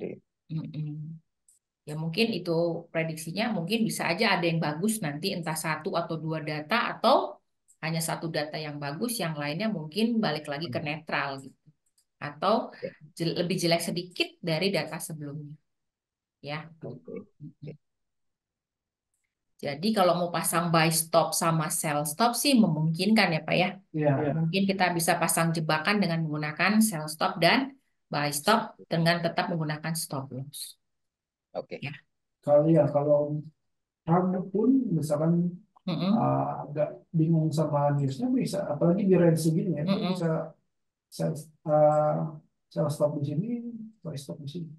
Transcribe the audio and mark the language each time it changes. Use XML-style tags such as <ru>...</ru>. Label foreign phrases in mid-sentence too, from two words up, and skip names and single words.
<id>Ya mungkin itu prediksinya mungkin bisa aja ada yang bagus nanti entah satu atau dua data atau hanya satu data yang bagus, yang lainnya mungkin balik lagi ke netral gitu. Atau lebih jelek sedikit dari data sebelumnya. Ya. Jadi kalau mau pasang</id> <en>buy stop</en> <id>sama</id> <en>sell stop</en> <id>sih memungkinkan ya Pak ya. Mungkin kita bisa pasang jebakan dengan menggunakan</id> <en>sell stop</en> <id>dan</id> <en>buy stop</en> <id>dengan tetap menggunakan</id> <en>stop loss.</en> <id>Oke. Ya. Kalau kamu pun misalkan agak bingung sama newsnya bisa, apalagi di range segini ya, bisa</id> <en>sell stop</en> <id>di sini,</id> <en>buy stop</en> <id>di sini.</id>